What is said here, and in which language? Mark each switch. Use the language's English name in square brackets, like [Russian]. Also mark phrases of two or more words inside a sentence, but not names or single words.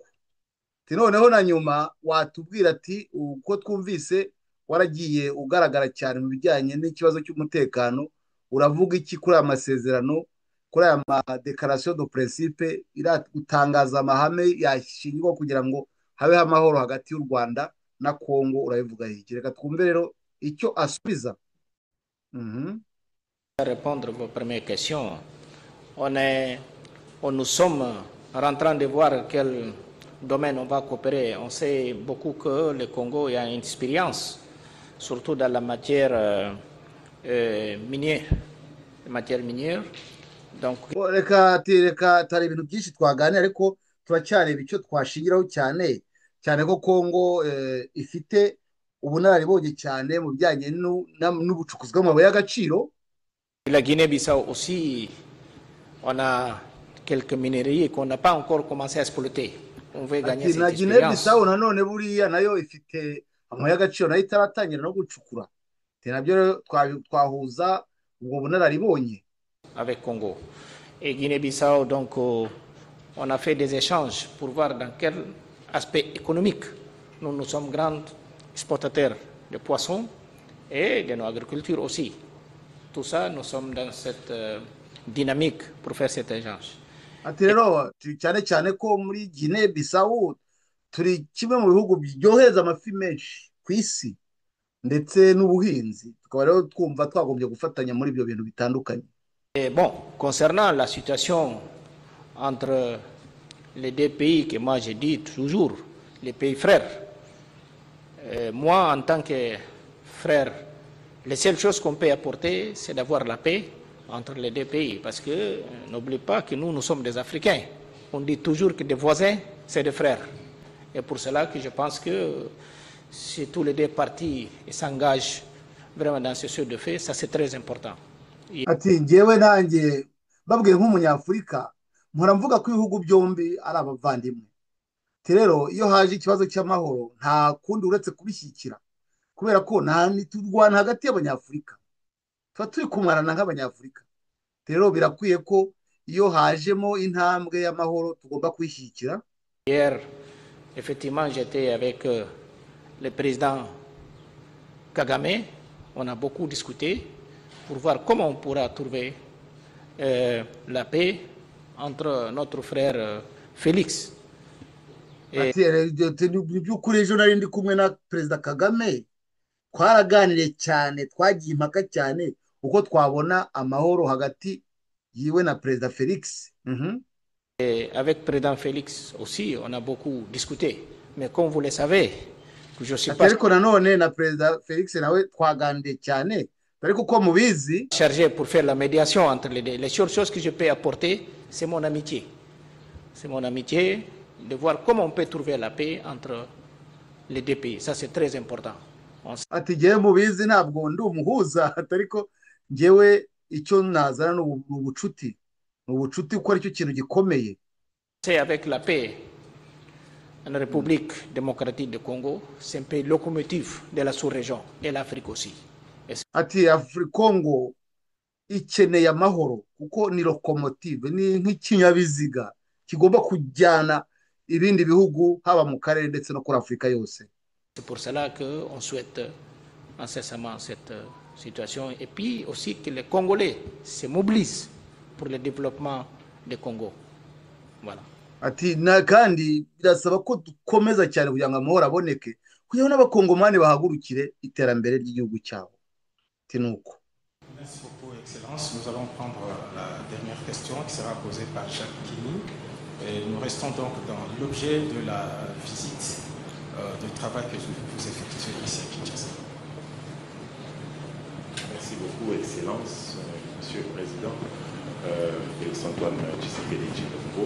[Kinyarwanda] Noneho na nyuma watubwira ati uko twumvise waragiye ugaragara cyane mu bijyanye n'ikibazo cy'umutekano, uravuga iki kuri aya masezerano, kuri aya madekarasiyo [French] do principe [Kinyarwanda] gutangaza amahame yashingwa kugira ngo habeho amahoro hagati y'u Rwanda na Kongo, urabivuga iki? Reka twumve rero icyo asubiza. [French] Répondre à vos premières questions, nous sommes en train de voir quel domaine on va coopérer. On sait beaucoup que le Congo a une expérience, surtout dans la matière minière. Donc, [Kinyarwanda] reka tari ibintu byinshi twaganira, ariko turacyareba icyo twashingiraho cyane cyane ko Kongo ifite ubunararibonye cyane mu bijyanye n'ubucukuzi bw'amabuye y'agaciro. [French] La Guinée-Bissau aussi, on a quelques minerais qu'on n'a pas encore commencé à exploiter. On veut gagner cette expérience. [Kinyarwanda] Na Guinée-Bissau nanone buriya nayo ifite amabuye y'agaciro nayo itaratangira no gucukura, nabyo twahuza ubwo bunararibonye [French] avec Congo et Guinée-Bissau. Donc on a fait des échanges pour voir dans quel aspect économique nous sommes grands exportateurs de poissons et de nos agricultures aussi. Tout ça, nous sommes dans cette dynamique pour faire cet échange. [Kinyarwanda] Ati rero cyane cyane ko muri Guinée-Bissau turi kimwe mu bihugu biryohereza amafi menshi ku isi ndetse n'ubuhinzi, tukaba rero twumva twagombye gufatanya muri ibyo bintu bitandukanye. [French] Et bon, concernant la situation entre les deux pays, que moi je dis toujours les pays frères, moi en tant que frère, les seules choses qu'on peut apporter, c'est d'avoir la paix entre les deux pays, parce que n'oublie pas que nous sommes des Africains. On dit toujours que des voisins, c'est des frères. Et pour cela que je pense que si tous les deux parties s'engagent vraiment dans ce sujet de fait, ça c'est très important. [Kinyarwanda] Ati ngewe nanjye babwiye nk'umunyafurika mpora mvuga ko ibihugu byombi ari abavandimwe. Rero iyo haje ikibazo cy'amahoro nta kundi uretse kubishyikira, kubera ko nta turwana hagati y'abanyafurika, tuba turi kumarana nk'abanyafurika. Rero birakwiye ko iyo hajemo intambwe y'amahoro tugomba kwishyikira. [French] Hier, effectivement, j'étais avec le président Kagame. On a beaucoup discuté pour voir comment on pourra trouver la paix entre notre frère Félix. [Kinyarwanda] by'ukuri ejo nari ndi kumwe na perezida Kagame, twaraganiriye cyane, twagiye impaka cyane uko twabona amahoro hagati yiwe na perezida Felix. [French] Et avec le président Félix aussi, on a beaucoup discuté. Mais comme vous le savez, que je suis pas [Kinyarwanda] ariko nanone na perezida Felix nawe twaganiriye cyane ariko uko mubizi [French] chargé pour faire la médiation entre les deux. Les seules choses que je peux apporter, c'est mon amitié. C'est mon amitié de voir comment on peut trouver la paix entre les deux pays. Ça, c'est très important. [Kinyarwanda] ati ngewe mubizi ntabwo ndi umuhuza ariko ngewe icyo nazana ni ubucuti kuko aricyo kintu gikomeye. [French] C'est avec la paix en République démocratique du Congo, c'est un pays locomotive de la sous-région et l'Afrique aussi. [Kinyarwanda] Ati Congo ikeneye amahoro kuko ni locomotive, ni nk'ikinyabiziga kigomba kujyana ibindi bihugu haba mu karere ndetse no kuri Afurika yose. [French] C'est pour cela qu'on souhaite incessamment cette situation et puis aussi que les Congolais se mobilisent pour le développement du Congo. Voilà. [Kinyarwanda] Ati na kandi birasaba ko dukomeza cyane kugira ngo amahoro aboneke kugira ngo n'abakongomani bahagurukire iterambere ry'igihugu cyabo. Ati nuko. [French] Merci beaucoup, Excellence. Nous allons prendre la dernière question qui sera posée par Jacques Kini. Et nous restons donc dans l'objet de la visite de travail que vous effectuez ici à Kinshasa. Merci beaucoup, Excellence, Monsieur le Président, Félix-Antoine Tshisekedi Tshilombo.